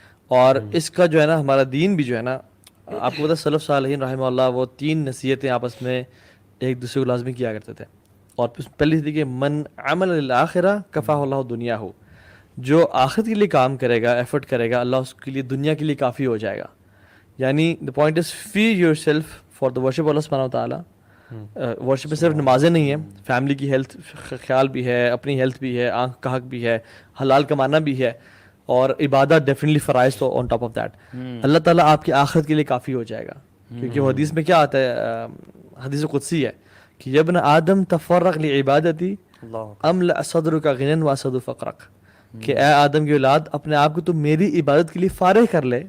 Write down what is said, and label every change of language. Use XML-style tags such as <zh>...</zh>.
<ur>اور اس کا جو ہے نا ہمارا دین بھی جو ہے نا, آپ کو پتہ سلف صالحین رحمہ اللہ وہ 3 نصیحتیں آپس میں ایک دوسرے کو لازمی کیا کرتے تھے. اور پہلی تھی کہ</ur> <ar>من عمل للآخرہ کفاہ اللہ دنیا ہو,</ar> <ur>جو آخرت کے لیے کام کرے گا, ایفرٹ کرے گا, اللہ اس کے لیے دنیا کے لیے کافی ہو جائے گا. یعنی</ur> <en>The point is free yourself for the worship اللہ سبحانہ وتعالیٰ.</en> <ur>ورشپ میں صرف نمازیں نہیں ہیں, فیملی کی ہیلتھ خیال بھی ہے, اپنی ہیلتھ بھی ہے, آنکھ کا حق بھی ہے, حلال کمانا بھی ہے, اور عبادت ڈیفینیٹلی فرائض تو</ur> <en>On top of that.</en> <ur>اللہ تعالیٰ آپ کی آخرت کے لیے کافی ہو جائے گا. کیونکہ وہ حدیث میں کیا آتا ہے, حدیث قدسی ہے کہ</ur> <ar>یا ابن آدم تفرغ لعبادتی املأ صدرک غنى واسد فقرک,</ar> <ur>کہ اے آدم کی اولاد اپنے آپ کو تو میری عبادت کے لیے فارغ کر لے.</ur>